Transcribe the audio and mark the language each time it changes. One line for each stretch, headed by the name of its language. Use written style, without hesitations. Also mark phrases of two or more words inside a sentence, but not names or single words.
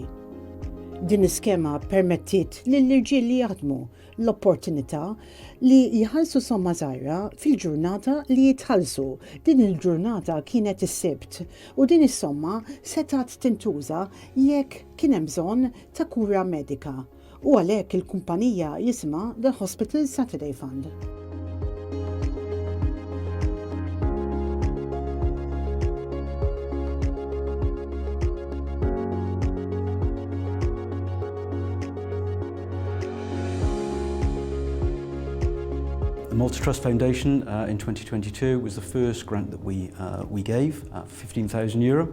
Maltese: Din iskema permettiet lill-irġiel li jaħdmu l-opportunità li jħallsu somma żgħira fil-ġurnata li jitħallsu. Din il-ġurnata kienet is-Sibt u din is-somma setat tintuża jekk kien hemm bżonn ta' kura medika. U għalhekk il-kumpanija jisimha The Hospital Saturday Fund.
English: The Malta Trust Foundation in 2022 was the first grant that we gave, €15,000.